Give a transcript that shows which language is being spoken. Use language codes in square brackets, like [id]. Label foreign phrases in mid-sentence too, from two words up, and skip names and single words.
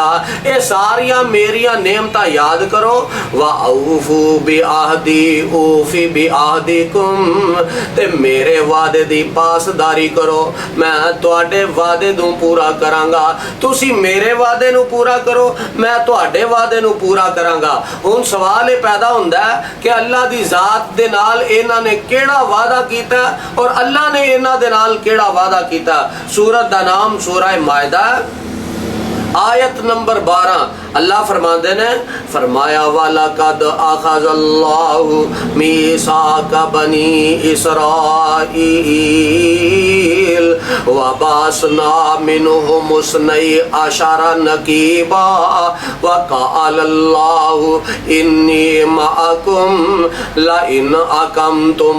[pa] اے ساریاں میریاں نعمتاں یاد کرو. [ar] وَأَوْفُوا بِعَہْدِي أُوفِ بِعَہْدِكُمْ [pa] تے میرے وعدے دی پاسداری کرو, میں تواڈے وعدے نوں پورا کراں گا. تسی میرے وعدے نوں پورا کرو, میں تواڈے وعدے نوں پورا کراں گا. ہن سوال یہ پیدا ہوندا ہے کہ اللہ دی ذات دے نال انہاں نے کیڑا وعدہ کیتا اور اللہ نے انہاں دے نال کیڑا وعدہ کیتا. سورت دا نام سورہ مائدہ آیت نمبر 12. اللہ فرماندے نے فرمایا [ar] وَلَقَدْ أَخَذَ اللَّهُ مِيثَاقَ بَنِي إِسْرَائِيلَ وَبَعَثْنَا مِنْهُمُ اثْنَيْ عَشَرَ نَقِيبًا وَقَالَ اللَّهُ إِنِّي مَعَكُمْ لَئِنْ أَقَمْتُمُ